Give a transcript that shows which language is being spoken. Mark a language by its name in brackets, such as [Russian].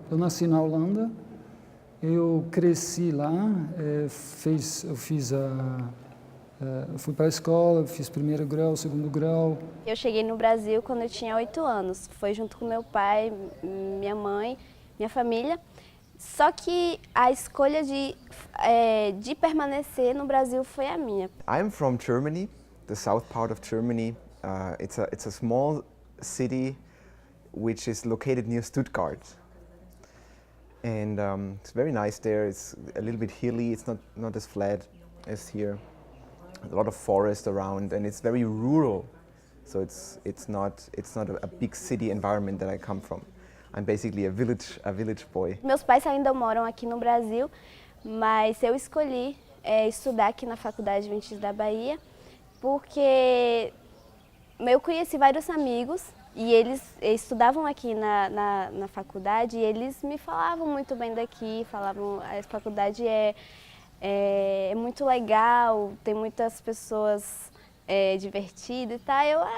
[Portuguese] Eu nasci na Holanda, eu cresci lá, eu fui para a escola, fiz primeiro grau, segundo grau. Eu cheguei no Brasil quando eu tinha 8 anos. Foi junto com meu pai, minha mãe, minha família. Só que a escolha de permanecer no Brasil foi a minha. [English] I'm from Germany, the south part of Germany. It's a small city which is located near Stuttgart. And it's very nice there. It's a little bit hilly. It's not as flat as here. A lot of forest around, and it's very rural. So it's not a big city environment that I come from. I'm basically a village boy. [Portuguese] Meus pais ainda moram aqui no Brasil, mas eu escolhi estudar aqui na Faculdade Adventista da Bahia, porque eu conheci vários amigos e eles estudavam aqui na faculdade e eles me falavam muito bem daqui, falavam a faculdade é muito legal, tem muitas pessoas divertidas e tal.